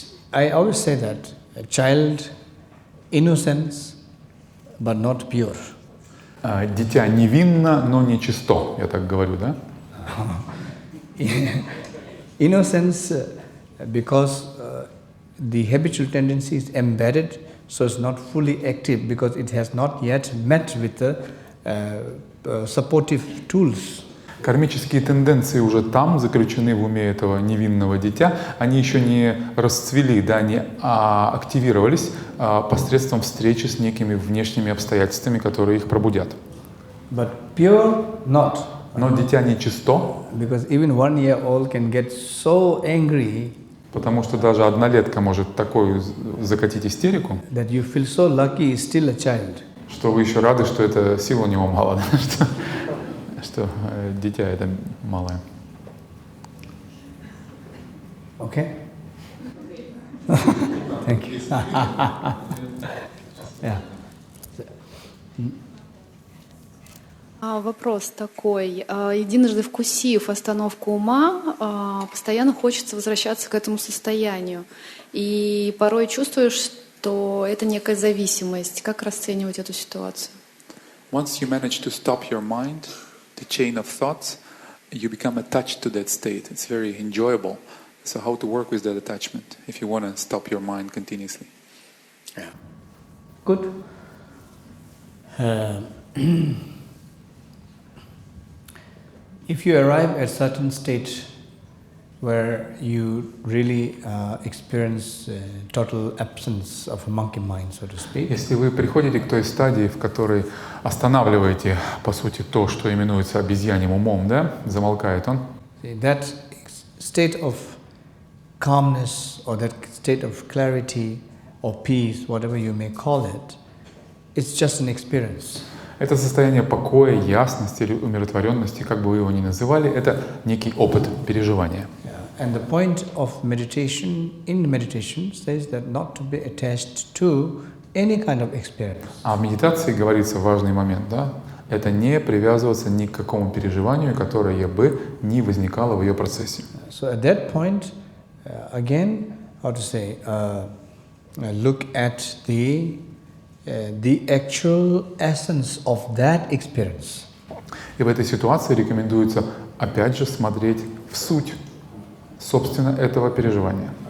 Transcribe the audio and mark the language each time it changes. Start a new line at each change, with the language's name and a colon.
English: I always say that a child, innocence, but not pure.
Russian: Дитя невинно, но не чисто, я так говорю, да?
English: Innocence, because the habitual tendency is embedded, so it's not fully active because it has not yet met with the supportive tools.
Russian: Кармические тенденции уже там заключены в уме этого невинного дитя, они еще не расцвели, да, не активировались посредством встречи с некими внешними обстоятельствами, которые их пробудят.
English: But pure, not.
Russian: Но дитя не чисто,
English: because even 1 year old can get so angry,
Russian: потому что даже однолетка может такую закатить истерику,
English: that you feel so lucky he's still a child.
Russian: Что вы еще рады, что это сил у него мало, да? Что дитя это малое.
English: Okay? Thank you. Yeah.
Russian: Вопрос такой. Единожды вкусив остановку ума, постоянно хочется возвращаться к этому состоянию. И порой чувствуешь, что это некая зависимость. Как расценивать эту ситуацию?
English: Once you manage to stop your mind, the chain of thoughts, you become attached to that state. It's very enjoyable. So how to work with that attachment if you want to stop your mind continuously? Yeah. Good. If you arrive at a certain state where you really experience total absence of a monkey mind, so to speak.
Russian: Если вы приходите к той стадии, в которой останавливаете, по сути, то, что именуется обезьяньим умом, да, замолкает он.
English: That state of calmness or that state of clarity or peace, whatever you may call it, it's just an experience.
Russian: Это состояние покоя, ясности или умиротворенности, как бы вы его ни называли, это некий опыт переживания.
English: And the point of meditation, in meditation, says that not to be attached to any kind of experience.
Russian: А в медитации говорится важный момент, да? Это не привязываться ни к какому переживанию, которое бы не возникало в ее процессе.
English: So at that point, again, how to say, look at the actual essence of that experience.
Russian: И в этой ситуации рекомендуется опять же смотреть в суть, собственно, этого переживания.